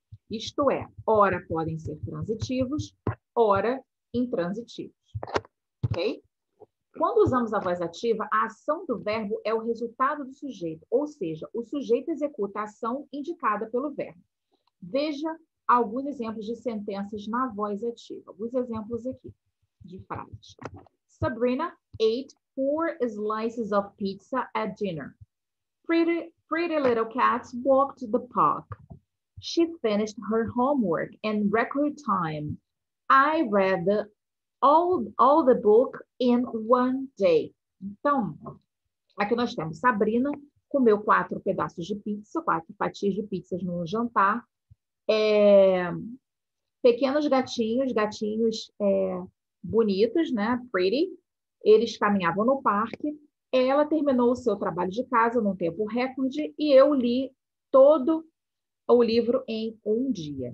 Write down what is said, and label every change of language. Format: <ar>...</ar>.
<pt>Isto é, ora podem ser transitivos, ora intransitivos. Ok? Quando usamos a voz ativa, a ação do verbo é o resultado do sujeito, ou seja, o sujeito executa a ação indicada pelo verbo. Veja alguns exemplos de sentenças na voz ativa. Alguns exemplos aqui de frases.</pt> <en>Sabrina ate 4 slices of pizza at dinner. Pretty little cat walked the park. She finished her homework in record time. I read all the book in one day.</en> <pt>Então, aqui nós temos Sabrina comeu 4 pedaços de pizza, 4 fatias de pizzas no jantar. Pequenos gatinhos bonitos, né? Pretty. Eles caminhavam no parque. Ela terminou o seu trabalho de casa num tempo recorde e eu li todo o livro em um dia.</pt>